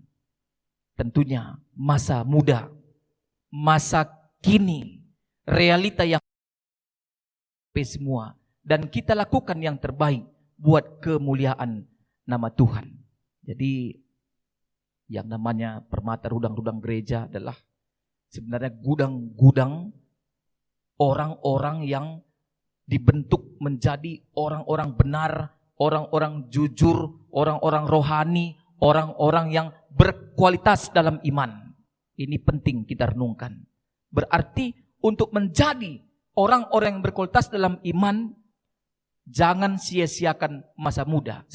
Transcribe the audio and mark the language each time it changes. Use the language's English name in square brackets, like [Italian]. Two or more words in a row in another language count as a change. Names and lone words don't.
[Indonesian] Tentunya masa muda, masa kini, realita yang semua. Dan kita lakukan yang terbaik buat kemuliaan nama Tuhan. Jadi yang namanya permata rudang-rudang gereja adalah sebenarnya gudang-gudang orang-orang yang dibentuk menjadi orang-orang benar, orang-orang jujur, orang-orang rohani, orang-orang yang berkualitas dalam iman. Ini penting kita renungkan. Berarti untuk menjadi orang-orang yang berkualitas dalam iman, jangan sia-siakan masa muda.